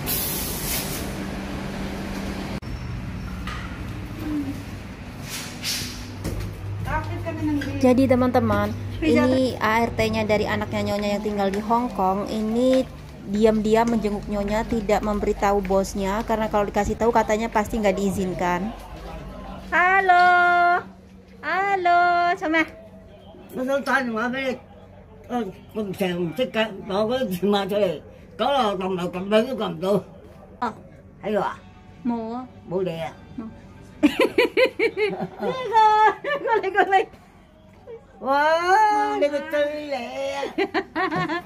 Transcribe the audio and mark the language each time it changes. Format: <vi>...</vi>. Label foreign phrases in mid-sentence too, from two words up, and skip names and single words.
<id>Jadi teman-teman, ini ART-nya dari anaknya Nyonya yang tinggal di Hong Kong. Ini diam-diam menjenguk Nyonya, tidak memberitahu bosnya karena kalau dikasih tahu katanya pasti nggak diizinkan. Halo, halo, sama.</id> <yue>我想打電話俾你，我成日唔識㗎，攞嗰啲電話出嚟，9樓撳兩都撳唔到。哦，喺度啊？冇啊，冇你啊？呢個。哇！你個最靚啊！</yue>